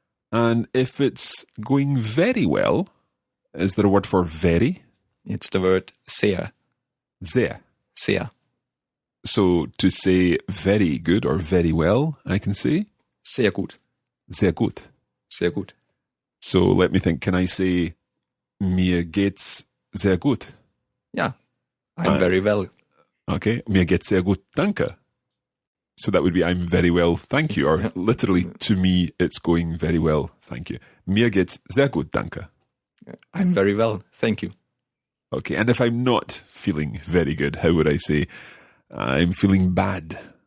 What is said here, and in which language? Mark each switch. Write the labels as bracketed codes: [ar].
[en] And if it's going very well, is there a word for very? It's the word sehr. [de] Sehr. Sehr. [en] So to say very good or very well, I can say? [de] Sehr gut. Sehr gut. Sehr gut. [en] So let me think. Can I say, [de] mir geht's sehr gut? [en] Yeah, I'm very well. [de] Okay, mir geht's sehr gut, danke. [en] So that would be, I'm very well, thank you. Or literally, to me, it's going very well, thank you. [de] Mir geht's sehr gut, danke. [en] I'm very well, thank you. Okay, and if I'm not feeling very good, how would I say I'm feeling bad?